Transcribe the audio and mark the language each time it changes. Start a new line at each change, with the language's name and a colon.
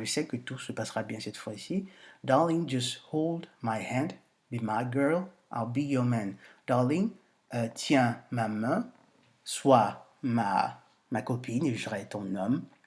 French: Je sais que tout se passera bien cette fois-ci.
English: Darling, just hold my hand. Be my girl. I'll be your man. Darling,
French: tiens ma main. Sois ma copine et je serai ton homme.